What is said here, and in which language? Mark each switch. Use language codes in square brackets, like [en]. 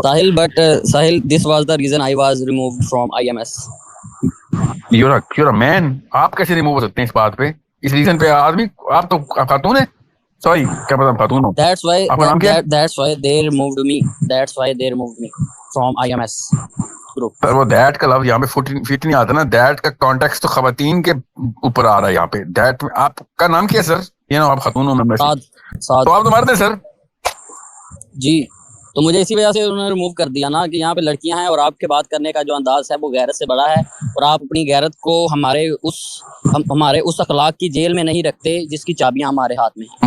[en] Sahil, this was the reason I was removed from IMS. You're a man. [ur] آپ کیسے remove ہو سکتے ہیں اس بات پہ, اس ریزن پہ؟ آدمی آپ تو خاتون ہیں. سوری کیا پتا خاتون ہو. [en] That's why they removed me from IMS group. [ur] پر وہ دیٹ کا لفظ یہاں پہ فٹ نہیں آتا نا. دیٹ کا کانٹیکس تو خواتین کے اوپر آ رہا ہے یہاں پہ. دیٹ آپ کا نام کیا ہے سر؟ یہ نا آپ خاتون ہو. تو آپ تو مرد ہیں سر. جی, تو مجھے اسی وجہ سے انہوں نے ریموو کر دیا نا کہ یہاں پہ لڑکیاں ہیں اور آپ کے بات کرنے کا جو انداز ہے وہ غیرت سے بڑا ہے, اور آپ اپنی غیرت کو ہمارے اس اخلاق کی جیل میں نہیں رکھتے جس کی چابیاں ہمارے ہاتھ میں ہیں.